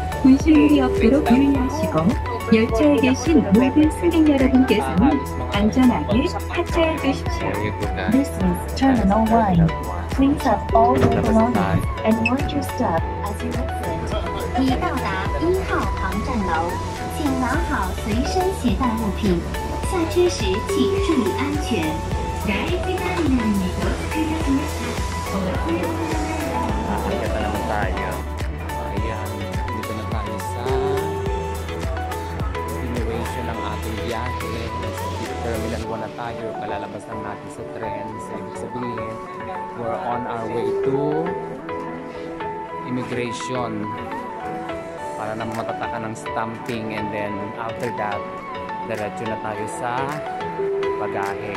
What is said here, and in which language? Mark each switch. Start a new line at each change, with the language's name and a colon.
Korean: 분실물이 없도록 유의하시고 열차에 계신 모든 승객 여러분께서는 안전하게 하차해 주십시오.
English: There you go guys. This is Terminal 1. Please have all your belongings and watch your step as you exit.
Chinese: 已到达1号航站楼，请拿好随身携带物品。下车时请注意安全。
Japanese: 第1ターミナルに到着いたしました。お忘れ物のないように。
Filipino: Nakakita na naman tayo. Ayan, dito na tayo sa continuation ng ating biyahe. Nasa Terminal 1 na tayo. Kalalabas lang natin sa tren.
English: So,
Filipino: ibig sabihin,
English: we're on our way to immigration.
Filipino: Para na matatakan ng stamping.
English: And then, after that,
Filipino: diretso na tayo sa bagahe.